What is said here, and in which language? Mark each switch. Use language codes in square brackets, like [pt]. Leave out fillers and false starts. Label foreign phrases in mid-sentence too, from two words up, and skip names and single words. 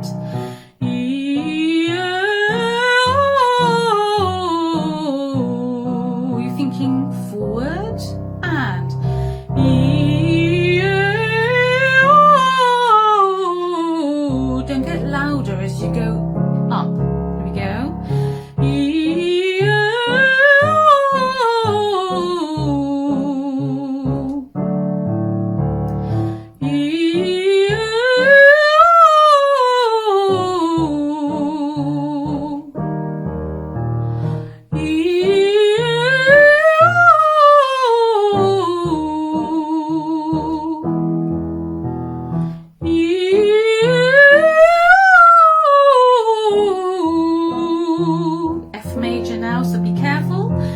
[en] E, O, you're thinking forward, and E, O. Don't get louder as you go up. Here we go. E, O. E, O. E, F major now, so be careful.